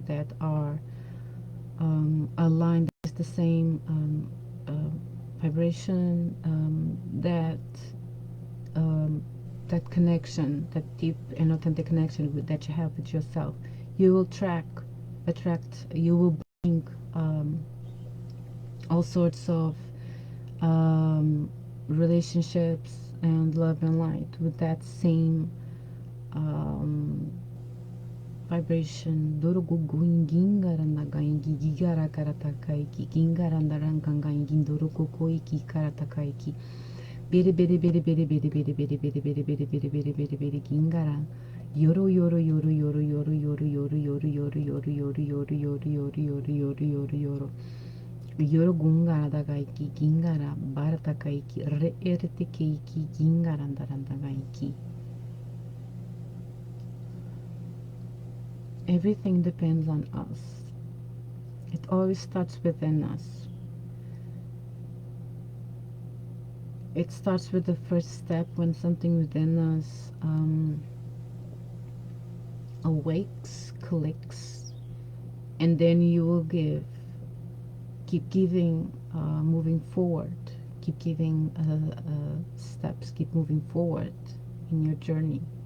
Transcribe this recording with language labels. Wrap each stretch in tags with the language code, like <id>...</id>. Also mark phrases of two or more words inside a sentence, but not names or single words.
<en>That are aligned, is the same vibration, that that connection, that deep and authentic connection that you have with yourself, you will attract, you will bring all sorts of um, relationships and love and light with that same um, vibration. Doro gugu inginga ranaga ingi gigara karataka iki ginga randaranganga ingin doro gugu iki karataka iki bere bere bere bere bere bere bere bere bere bere bere bere bere bere gingara yoro yoro yoro yoro yoro yoro yoro yoro yoro yoro yoro yoro yoro yoro yoro yoro yoro yoro yoro gungara daga iki gingara barataka iki re erete ke iki gingara randarandaga iki. Everything depends on us. It always starts within us. It starts with the first step when something within us awakes, clicks, and then you will keep giving, moving forward, keep giving steps, keep moving forward in your journey.</en>